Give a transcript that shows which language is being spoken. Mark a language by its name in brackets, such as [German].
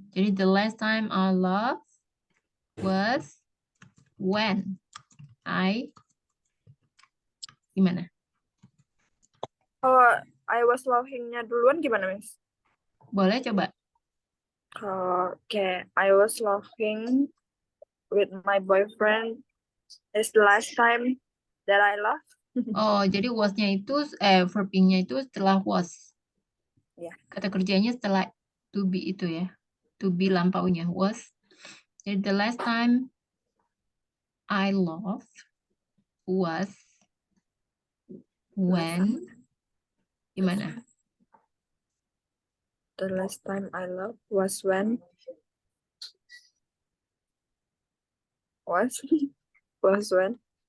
[Indonesian] Jadi [English] the last time I laughed was when gimana? [Indonesian] Kalau [English] I was laughing- [Indonesian] nya duluan gimana, Miss? Boleh coba. [English] Okay, I was laughing with my boyfriend. It's the last time that I laughed. [Indonesian] Oh, jadi was-nya itu verb-nya itu setelah was. Ya. Kata kerjanya setelah to be itu ya. To be lampaunya was. [English] Jadi the last time I laughed was when gimana? The last time I laughed was when was when.